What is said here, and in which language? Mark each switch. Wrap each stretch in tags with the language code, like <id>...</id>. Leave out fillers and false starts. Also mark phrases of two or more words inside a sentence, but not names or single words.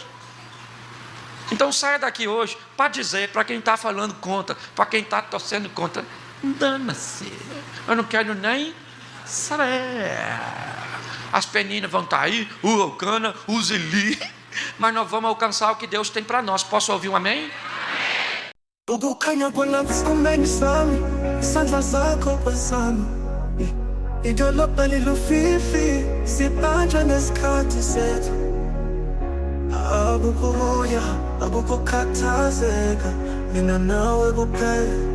<pt>Então saia daqui hoje para dizer para quem está falando contra, para quem está torcendo contra: dana-se, eu não quero nem saber. As meninas vão estar aí, o Elcana, o Zeli, mas nós vamos alcançar o que Deus tem para nós. Posso ouvir um amém?</pt> <zu>Ukukhanya kwelakuskumeni sami, isandla zakho kwesami. Idolobha lilufifi, sibanjwa nesikhathi sethu. Abukho moya, abukho khathazeka, mina nawe kuphela.</zu>